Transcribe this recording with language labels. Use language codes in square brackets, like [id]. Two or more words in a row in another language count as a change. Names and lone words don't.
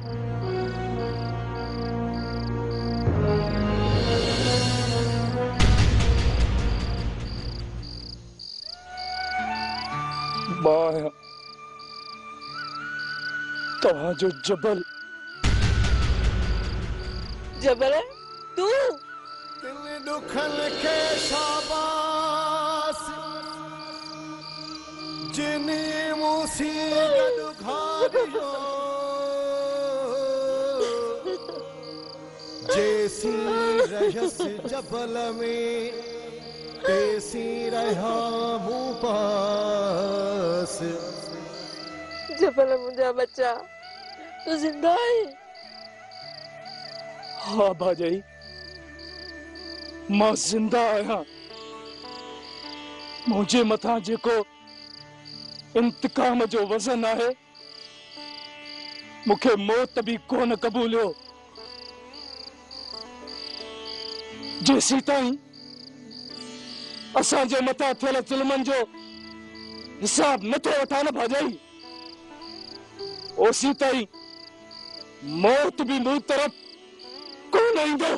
[sd] मां तव्हांजो जबल। जबल तू दिल दुखन के शाबाश जिनी मूसी गडु घारियो जैसी रहस जबल में तैसी रहा मूं पास। जबल मुंहिंजा बच्चा [ur] तू जिंदा है? [sd] हाँ भाजाई, मां जिंदा आहियां। मुझे मथा जेको इंतकाम जो वज़न आहे, मुखे मौत भी कोन कबूलियो। जेसी ताईं असांजे मथा थियल ज़ुल्मन जो हिसाब नथो वठां न भाजाई, ओसी ताईं मौत भी मूं तरफ कोन ईंदो।